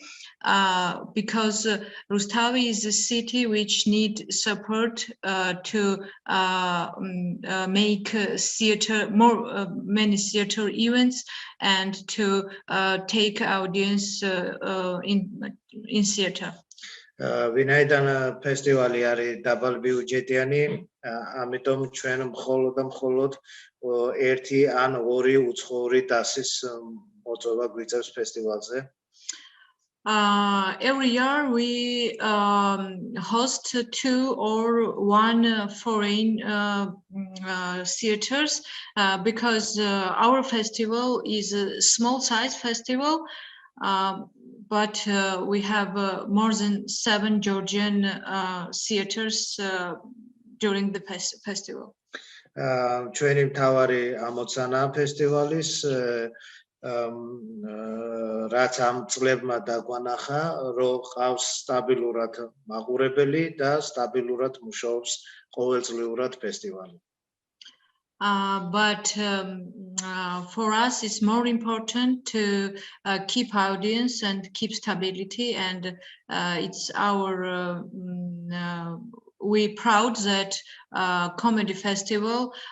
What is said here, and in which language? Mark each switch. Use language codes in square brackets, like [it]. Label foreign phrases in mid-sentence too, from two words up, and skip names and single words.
[en] Because Rustavi is a city which need support to make many theater events and to take audience in theater. [ka] ვინაიდან ფესტივალი არის დაბალბიუჯეტიანი, ამიტომ ჩვენ მხოლოდ ერთი ან ორი უცხოური დასის მოწვევა გვიწევს ფესტივალზე. [en] Every year we host 2 or 1 foreign theaters because our festival is a small size festival, but we have more than 7 Georgian theaters during the festival. [ka] ჩვენი მთავარი ამოცანა ფესტივალის რაც ამ წლებმა დაგვანახა, რომ ყავს სტაბილურად მაყურებელი და სტაბილურად მუშაობს ყოველწლიურად ფესტივალი. [en] But for us, it's more important to keep audience and keep stability, and it's our we're proud that comedy festival